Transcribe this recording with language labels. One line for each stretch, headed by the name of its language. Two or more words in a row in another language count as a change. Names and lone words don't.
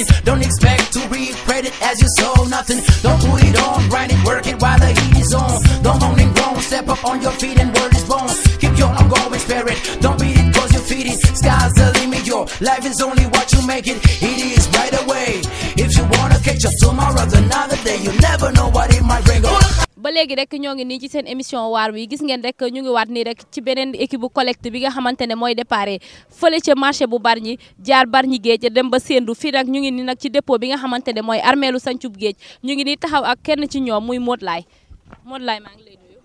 English: Don't expect to reap credit as you sow nothing. Don't put it on, grind it, work it while the heat is on. Don't moan and groan, step up on your feet and word is born. Keep your ongoing spirit, don't beat it cause you feed it. Sky's the limit, your life is only what you make it. It is right away. If you wanna catch up tomorrow, another day, you never know what it might bring.
Wolof: ba léegi rek ñoo ngi nii ci seen émission waar wi gis ngeen rek ñu ngi waat nii rek ci beneen équipe bu collecte bi nga xamante ne mooy déparé fële ca marché bu Bargny jaar Bargny géej dem ba Sendou fii nag ñu ngi nii nag ci dépôt bi nga xamante ne mooy armeelu Sancub géej ñu ngi nii taxaw ak kenn ci ñoom muy Modou Laye Modou Laye maa ngi lay nuyu.